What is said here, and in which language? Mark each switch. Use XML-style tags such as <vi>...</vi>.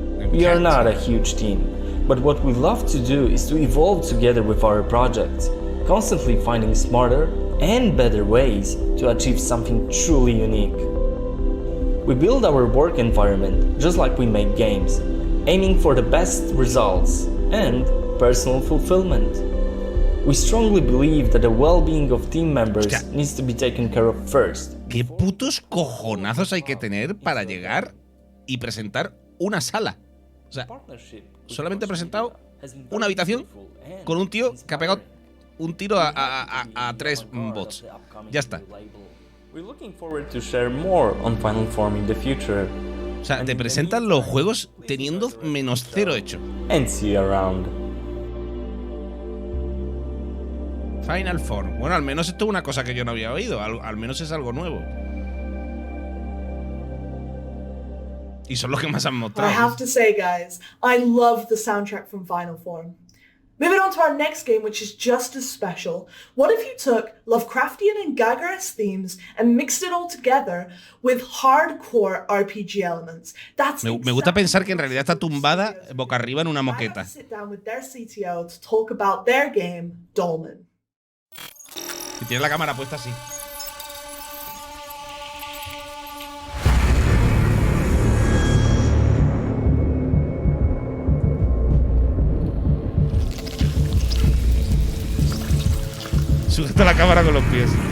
<en>We are not a huge team, but what we love to do is to evolve together with our projects, constantly finding smarter and better ways to achieve something truly unique. We build our work environment just like we make games, aiming for the best results and personal fulfillment. We strongly believe that the well-being of team members needs to be taken care of first.</en> <es>¿Qué putos cojonazos hay que tener para llegar y presentar una sala? O sea, solamente he presentado una habitación con un tío que ha pegado un tiro a 3 bots. Ya está.</es> <en>We're looking forward to share more on Final Form in the future.</en> <es>O sea, te presentan los juegos teniendo -0 hecho.</es> <en>And see you around. Final Form.</en> <es>Bueno, al menos esto es una cosa que yo no había oído. Al menos es algo nuevo. Y son los que más han mostrado.</es> <en>I have to say, guys, I love the soundtrack from Final Form. Moving on to our next game, which is just as special. What if you took Lovecraftian and Gagares themes and mixed it all together with hardcore RPG elements?</en> <es>Me gusta pensar que en realidad está tumbada boca arriba en una moqueta.</es> <en>Sit down with their CTO to talk about their game, Dolmen.</en> <es>Y tiene la cámara puesta así. Sujeta la cámara con los pies.</es>